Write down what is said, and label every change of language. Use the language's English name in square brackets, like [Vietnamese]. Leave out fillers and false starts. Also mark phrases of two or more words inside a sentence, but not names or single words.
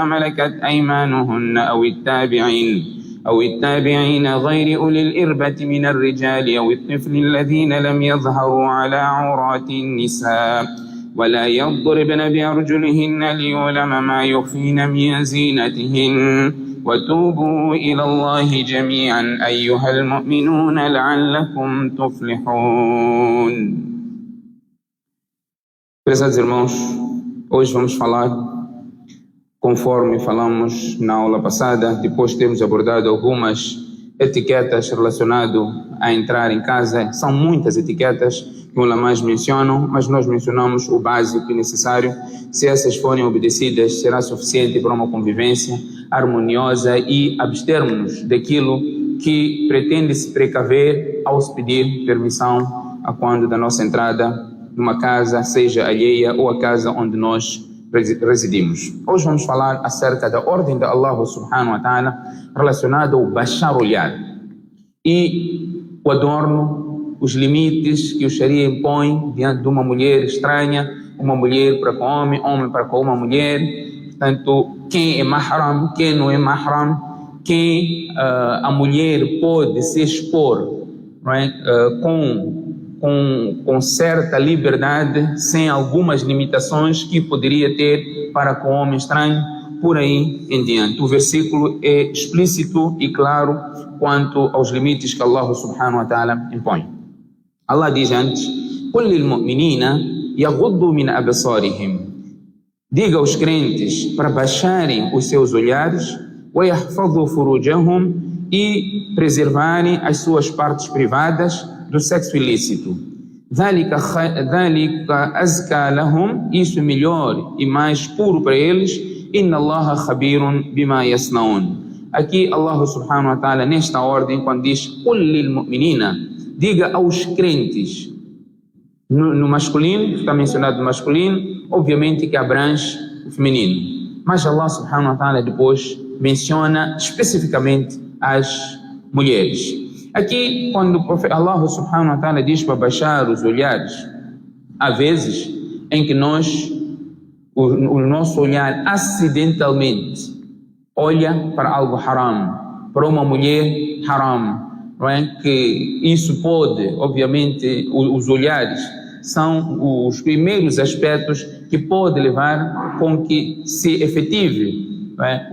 [Arabic] ملكت أيمانهن أو التابعين غير أولي الإربة من الرجال أو الطفل الذين لم يظهروا على عورات النساء ولا يضربن بأرجلهن ليعلم ما يخفين من زينتهن وتوبوا إلى الله جميعا أيها المؤمنون لعلكم تفلحون. [Portuguese] Prezados irmãos, hoje vamos falar, conforme falamos na aula passada, depois de termos abordado algumas etiquetas relacionadas a entrar em casa. São muitas etiquetas que ulamás mencionam, mas nós mencionamos o básico e necessário. Se essas forem obedecidas, será suficiente para uma convivência harmoniosa e abstermos daquilo que pretende se precaver ao se pedir permissão a quando da nossa entrada numa casa, seja alheia ou a casa onde nós residimos. Hoje vamos falar acerca da ordem de [Arabic] الله سبحانه وتعالى [Portuguese] relacionada ao baixar o olhar e o adorno, os limites que o Sharia impõe diante de uma mulher estranha, uma mulher para com homem, homem para com uma mulher. Portanto, quem é mahram, quem não é mahram, quem a mulher pode se expor, não é? Com certa liberdade, sem algumas limitações que poderia ter para com o homem estranho, por aí em diante. O versículo é explícito e claro quanto aos limites que [Arabic] الله سبحانه وتعالى [Portuguese] impõe. Allah diz antes: [Arabic] قُلْ لِلْمُؤْمِنِينَ يَغُضُّوا مِنْ أَبْصَارِهِمْ. [Portuguese] Diga aos crentes para baixarem os seus olhares, [Arabic] وَيَحْفَظُوا فُرُوجَهُمْ, [Portuguese] e preservarem as suas partes privadas do sexo ilícito. [Arabic] ذَلِكَ أَزْكَى لَهُمْ, [Portuguese] isso é melhor e mais puro para eles. [Arabic] إِنَّ اللَّهَ خَبِيرٌ بِمَا يَصْنَعُونَ. Aqui الله سبحانه وتعالى, [Portuguese] nesta ordem, quando diz [Arabic] قُلْ لِلْمُؤْمِنِينَ, [Portuguese] diga aos crentes, no masculino, está mencionado no masculino, obviamente que abrange o feminino, mas [Arabic] الله سبحانه وتعالى [Portuguese] depois menciona especificamente as mulheres. Aqui, quando [Arabic] الله سبحانه وتعالى [Portuguese] diz para baixar os olhares, há vezes em que o nosso olhar acidentalmente olha para algo haram, para uma mulher haram, não é? Que isso pode, obviamente, os olhares são os primeiros aspectos que pode levar com que se efetive, não é?